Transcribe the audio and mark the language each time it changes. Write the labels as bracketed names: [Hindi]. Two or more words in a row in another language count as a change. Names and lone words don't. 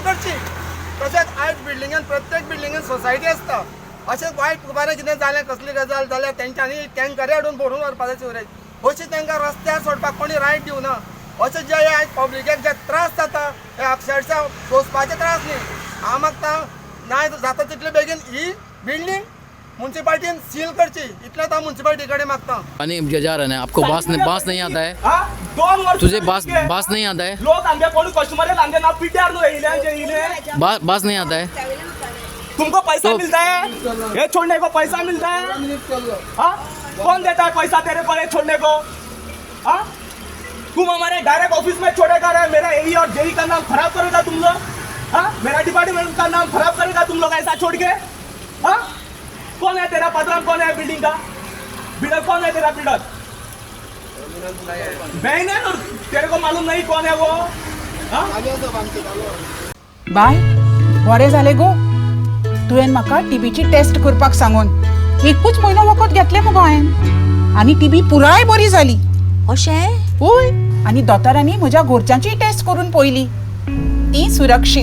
[Konkani] करची तशेंच आयज बिल्डिंगान प्रत्येक बिल्डिंगान सोसायटी आसता अशें वायट बरें कितें जालें कसली गजाल जाल्यार तेंच्यांनी टँकरे हाडून भरून व्हरपाचें सिवरेज अशी तांकां रस्त्यार सोडपाक कोणी रायट दिवना अशें जे आयज पब्लिकेक जे त्रास जाता हे अक्षरशः सोंसपाचे त्रास न्ही हांव मागता नाय जाता तितले बेगीन ही बिल्डिंग म्युनिसिपालिटीन सील करची इतलेंच हांव म्युनिसिपालिटी कडेन मागता। [Hindi] पानी जा रहा है आपको बास नहीं आता है तुझे बास नहीं आता है [Konkani] लोग आमगे कोण कस्टमर आमगे नाव पीटीआर नो येले [Hindi] बास नहीं आता है तुमको पैसा मिलता है ये छोड़ने को पैसा मिलता है हाँ कौन देता है पैसा तेरे पर छोड़ने को हाँ तुम हमारे डायरेक्ट ऑफिस में छोड़ेगा रहे मेरा एई और जेई का नाम खराब करेगा तुम लोग हाँ मेरा डिपार्टमेंट का नाम खराब करेगा तुम लोग ऐसा छोड़ के हाँ कौन है तेरा पत्रा कौन है बिल्डिंग का बिल्डर कौन है तेरा बिल्डर बहन है और तेरे को मालूम नहीं कौन है वो [Konkani] बाय बरें जालें गो तुवें म्हाका टीबीची टेस्ट करपाक सांगून एकूच म्हयनो वखद घेतलें मुगो हांवें आनी टीबी पुराय बरी जाली अशें होय आनी दोतोरांनी म्हज्या घरच्यांची टेस्ट करून पळयली ती सुरक्षीत